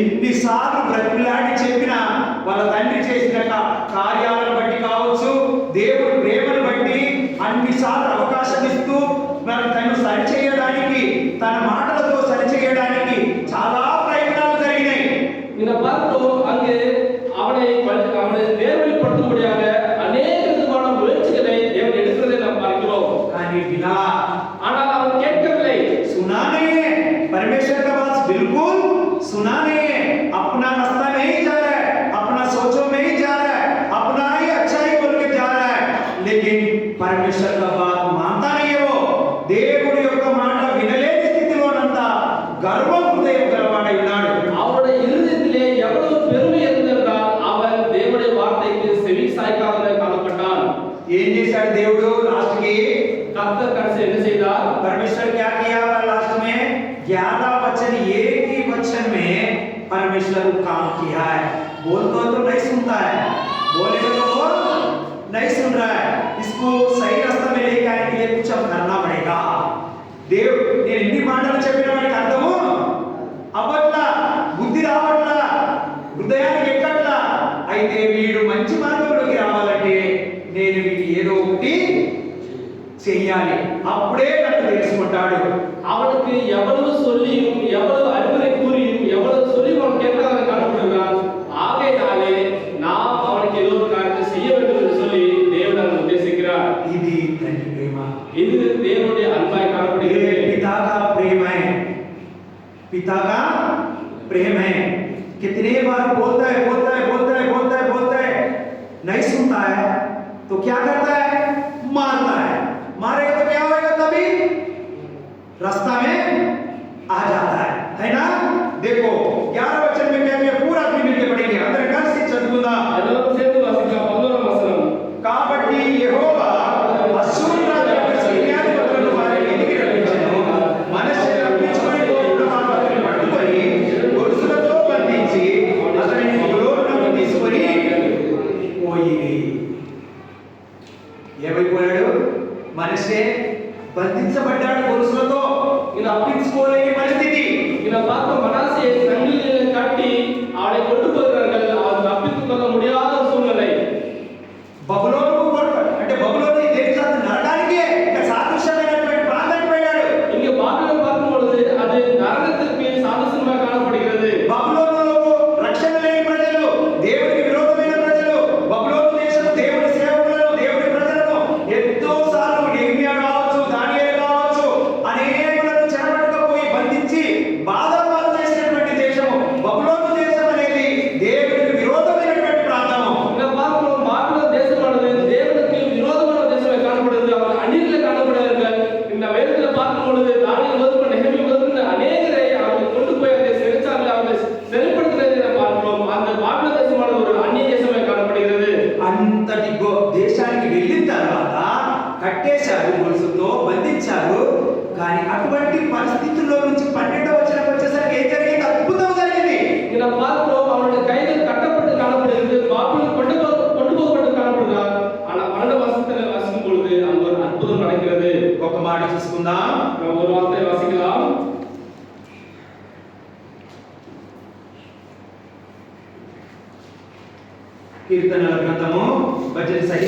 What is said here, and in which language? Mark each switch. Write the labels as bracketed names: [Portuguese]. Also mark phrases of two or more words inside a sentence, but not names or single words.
[Telugu] ఎన్నిసార్లు బ్రతిలాడి చెప్పినా వాళ్ళ తండ్రి చేసిన కార్యాలను బట్టి కావచ్చు, దేవుడి ప్రేమను బట్టి అన్నిసార్లు అవకాశం ఇస్తూ తను సరిచేయడానికి, తన మాటలతో సరిచేయడానికి చాలా ప్రయత్నాలు జరిగినాయి. [Tamil] இந்த பார்க்கிறோம் அங்கே அவனை நேர்வழிப்படுத்தும்படியாக அநேக விதமான முயற்சிகளை தேவன் எடுக்கிறதை நாம் பார்க்கிறோம். [Telugu] కానీ వినా, [Tamil] ஆனால் அவன் கேட்கவில்லை. [Hindi] सुना नहीं है, परमेश्वर का बात बिल्कुल सुना नहीं है, अपना रास्ता में ही जा रहा है, अपना सोचों में ही जा रहा है, अपना ही अच्छा ही बोल के जा रहा है, लेकिन परमेश्वर का बात मानता नहीं है. वो [Telugu] దేవుడి యొక్క మాట వినలేని స్థితిలోనంతా గర్వ హృదయం గలవాడై ఉన్నాడు. [Tamil] அவனுடைய இருதயத்திலே எவ்வளவு பெருமை இருந்தென்றால் அவன் தேவனுடைய வார்த்தைக்கு செவி சாய்க்காதவனாய் காணப்பட்டான். [Telugu] ఏం చేశాడు దేవుడు లాస్ట్ కి? [Tamil] கர்த்தர் கடைசி என்ன செய்தார்? [Hindi] परमेश्वर क्या किया लास्ट में? 11 वचन, एक ही वचन में परमेश्वर काम किया है. बोलता तो नहीं सुनता है, बोलेगा तो बोल नहीं सुन रहा है. इसको सही रास्ता में लेके आने के लिए कुछ अब करना पड़ेगा. [Telugu] देव నేను ఎన్ని మాటలు చెప్పిన వాడికి అర్థము అవ్వట్లా, బుద్ధి రావట్లా, హృదయానికి ఎక్కట్లా. అయితే వీడు మంచి మార్గంలోకి రావాలంటే నేను వీడికి ఏదో ఒకటి చెయ్యాలి, అప్పుడే నన్ను తెలుసుకుంటాడు. [Tamil] அவனுக்கு எவ்வளவு சொல்லியும் எவ்வளவு அறிவுரை கூறியும் எவ்வளவு சொல்லி அவன் கேட்காதவன் காணப்படுகிறான். ஆகையினாலே நாம் அவனுக்கு ஏதோ ஒரு காரியத்தை செய்ய வேண்டும் என்று சொல்லி தேவன் அவனை உத்தேசிக்கிறார். [Telugu] ఇది తండ్రి ప్రేమ, [Tamil] இது தேவனுடைய அன்பாய் [Hindi] ये [Tamil] காணப்படுகிறது. [Hindi] पिता का प्रेम है, पिता का प्रेम है. कितने बार बोलता है बोलता है बोलता है बोलता है बोलता है, नहीं सुनता है तो क्या करता है? मारता है. मारेगा तो क्या होगा? तभी रास्ता में आ जाता है ना. देखो 11 वचन में क्या किया, पूरा आदमी मिलके पढ़ेंगे, अंदर घर से चదువుకుందాం. [Telugu] అందరం చేతులు వాసిద్దాం. 11వ వచనం. కాబట్టి యెహోవా అశ్షూరు రాజు యొక్క సైన్యాధిపతులను వారి మీదికి రప్పించెను. మనష్షే రప్పించుకొని పోకుండా వారిని పట్టుకొని గొలుసులతో బంధించి అతనిని బబులోనునకు తీసుకొని పోయిరి. ఏమైపోయాడు? మనష్షే బంధించబడ్డాడు గొలుసులతో, ఇలా అప్పించుకోలేని పరిస్థితి. [Tamil] இந்த பார்க்க மனாசே சங்கிலிகளை கட்டி அவனை கொண்டு போகிறார்கள். அவன் தப்பித்துக் கொள்ள முடியாத சூழ்நிலை. [Telugu] బబులోనుకు అంటే బబులోను దేశాన్ని నరకానికి ఒక సాదృశ్యమైనటువంటి ప్రాంతానికి పోయాడు. [Tamil] இங்கே பாபிலோன் பார்க்கும் பொழுது அது நரகத்திற்கு சாதృశ్యంగా காணப்படுகிறது. [Telugu] బబులోనులో రక్షణ లేని ప్రజలు, దేవునికి విరోధమైన ప్రజలు, బబులోను దేశం దేవుని సేవకులను, దేవుని ప్రజలను ఎంతో సార్లు నెహెమ్యా కావచ్చు, దానియేలు కావచ్చు, అనేకులను చెరపట్టుకుపోయి బంధించి బాధపాలు చేసినటువంటి దేశము బబులోను దేశం అనేది దేవునికి విరోధమైనటువంటి ప్రాంతము. [Tamil] இந்த பார்க்கிறோம் பாபிலோன் தேசமானது தேவனுக்கு விரோதமான தேசமாக காணப்படுகிறது. அவர்கள் அந்நியர்களை காணப்படுகிறார்கள். இந்த வேதத்தில் பார்க்கும் பொழுது தானியேல் முதற்கொண்டு நெகேமியா முதற்கொண்டு அநேகரை அவர்கள் கொண்டு போய் அதை சிறைச்சாலையில் அவர்களை சிறைப்படுத்தினதை நாம் பார்க்கிறோம். அந்த பாபிலோன் தேசமானது ஒரு அந்நிய தேசமாக காணப்படுகிறது. [Telugu] అంతటి దేశానికి వెళ్ళిన తర్వాత కట్టేశారు, గొలుసుతో బంధించారు. కానీ అటువంటి పరిస్థితుల్లో నుంచి 12వ వచనం వచ్చేసరికి ఏం జరిగింది? అద్భుతం జరిగింది. [Tamil] இங்க நாம் பார்க்கிறோம் அவருடைய கைகள் கட்டப்பட்டு காணப்படுகிறது. பாபிலோன் கொண்டு போகப்பட்டு காணப்படுகிறார். ஆனால் 12వ வசனத்தில் வாசிக்கும் பொழுது அங்கு ஒரு அற்புதம் நடக்கிறது. [Telugu] ఒక మాట చూసుకుందాం. [Tamil] நாம் ஒரு வார்த்தையை வாசிக்கலாம். [Telugu] కీర్తనల గ్రంథము భజన సహిత